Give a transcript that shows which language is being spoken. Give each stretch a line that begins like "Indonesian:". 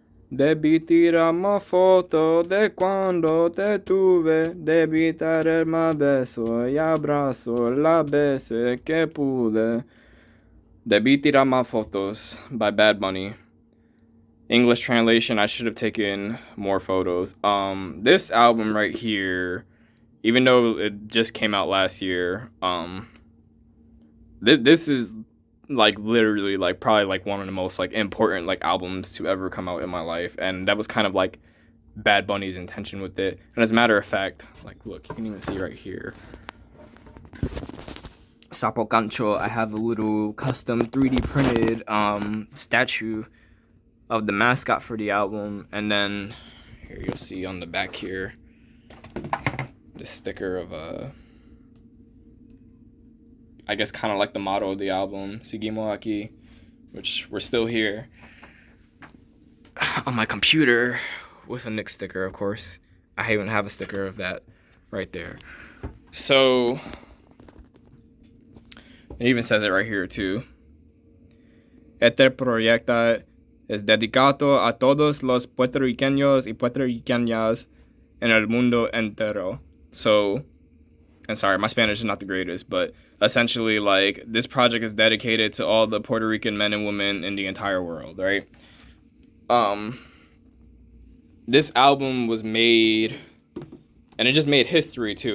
Spanish: Debí tirar más foto de cuando te tuve. Debí traer más besos y abrazos las veces que pude. Debí tirar más fotos by Bad Bunny.
English: English translation, I should have taken more photos. This album right here, even though it just came out last year, this is like literally like probably like one of the most like important like albums to ever come out in my life, and that was kind of like Bad Bunny's intention with it. And as a matter of fact, like look, you can even see right here, Sapo Gancho, I have a little custom 3D printed statue of the mascot for the album. And then here you'll see on the back here the sticker of I guess kind of like the motto of the album, SEGUIMO AQUI, which we're still here. On my computer with a Nick sticker, of course. I even have a sticker of that right there. So it even says it right here too.
Spanish: Este proyecto es dedicado a todos los puertorriqueños y puertorriqueñas en el mundo entero.
English: So, and sorry, my Spanish is not the greatest, but essentially, like, this project is dedicated to all the Puerto Rican men and women in the entire world, right? This album was made, and it just made history, too.